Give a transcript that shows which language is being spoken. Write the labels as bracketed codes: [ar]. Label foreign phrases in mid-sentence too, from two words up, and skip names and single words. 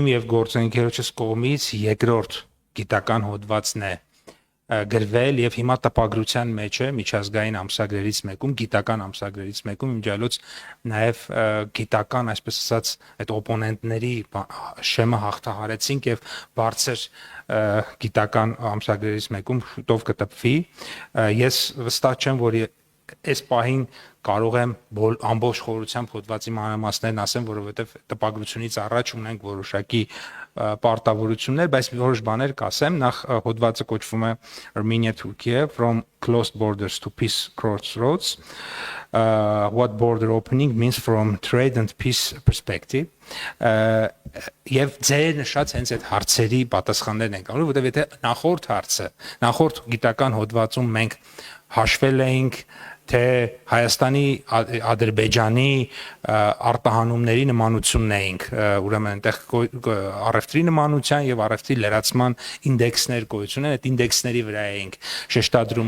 [hy] եւ գործընկերոջս կողմից երկրորդ գիտական հոդվածն է գրվել եւ հիմա տպագրության մեջ է միջազգային ամսագրերից մեկում, գիտական ամսագրերից մեկում, իմջալոց նաեւ գիտական, այսպես ասած, այդ օպոնենտների շեմը հաղթահարեցինք եւ բարձր գիտական ամսագրերից մեկում շուտով կտպվի։ Ես վստահ չեմ, որ այս պահին կարող եմ ամբողջ խորությամբ հոդվածի մանրամասներն ասեմ, որովհետև տպագրությունից առաջ ունենք որոշակի պարտավորություններ, բայց որոշ բաներ կասեմ։ Նախ հոդվածը կոչվում է Armenia-Turkey from closed borders to peace crossroads, what border opening means from trade and peace perspective։ Եվ ձեր նշած հենց այդ հարցերի պատասխաններն են կանում, որովհետև եթե նախորդ հարցը, նախորդ գիտական հոդվածում մենք հաշվել էինք թե Հայաստանի Ադրբեջանի արտահանումների նմանությունն էինք, ուրեմն այնտեղ առևտրի նմանության եւ առևտրի լրացման ինդեքսներ գոյություն են, այդ ինդեքսների վրա էինք շեշտադրում